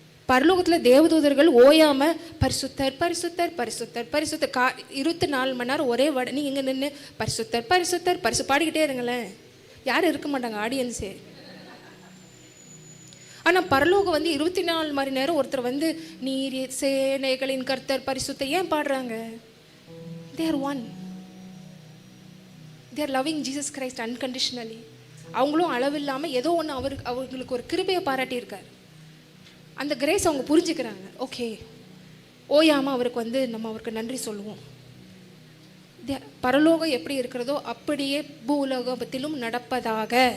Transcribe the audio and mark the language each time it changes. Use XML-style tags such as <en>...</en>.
<ta>பரலோகத்தில் தேவதூதர்கள் ஓயாமல் பரிசுத்தர் பரிசுத்தர் பரிசுத்தர் பரிசுத்தர் 24 மணி நேரம் ஒரே வட. நீங்கள் இங்கே நின்று பரிசுத்தர் பரிசுத்தர் பாடிக்கிட்டே இருங்களேன், யாரும் இருக்க மாட்டாங்க ஆடியன்ஸே. ஆனால் பரலோகம் வந்து 24 மணி நேரம் ஒருத்தர் வந்து நீர் சேனைகளின் கர்த்தர் பரிசுத்தர் ஏன் பாடுறாங்க?</ta> <en>They are one. They are loving Jesus Christ unconditionally.</en> <ta>அவங்களும் அளவில்லாமல் ஏதோ ஒன்று அவங்களுக்கு ஒரு கிருபையை பாராட்டியிருக்கார். அந்த கிரேஸ் அவங்க புரிஞ்சுக்கிறாங்க. ஓகே, ஓயாமல் அவருக்கு வந்து நம்ம அவருக்கு நன்றி சொல்லுவோம். பரலோகம் எப்படி இருக்கிறதோ அப்படியே பூலோகத்திலும் நடப்பதாக.</ta>